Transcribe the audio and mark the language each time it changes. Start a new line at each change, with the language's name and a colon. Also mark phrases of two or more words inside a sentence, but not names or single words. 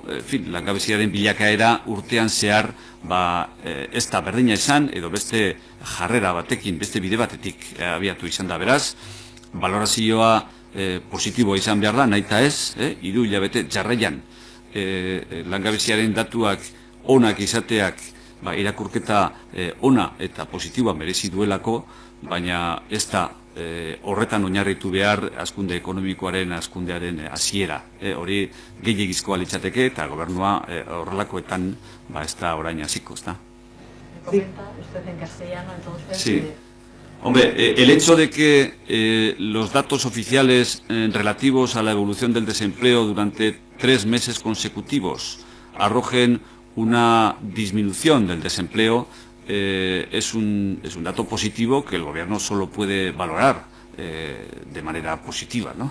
Basque: langabeziaren bilakaera urtean zehar, ez da berdina izan, edo beste jarrera batekin, beste bide batetik abiatu izan da beraz, valorazioa positiboa izan behar da, nahita ez, 3 hilabete jarraian langabeziaren datuak onak izateak irakurketa ona eta positiboa merezi duelako, baina ez da horretan oinarritu behar hazkunde ekonomikoaren hazkundearen hasiera. Hori gehiegizkoa litzateke eta gobernua horrelakoetan ez da orain hasiko, ez da.
Spanish: Comenta usted en castellano, entonces... Sí. Hombre, el hecho de que los datos oficiales relativos a la evolución del desempleo durante 3 meses consecutivos arrojen una disminución del desempleo es un dato positivo que el Gobierno solo puede valorar de manera positiva, ¿no?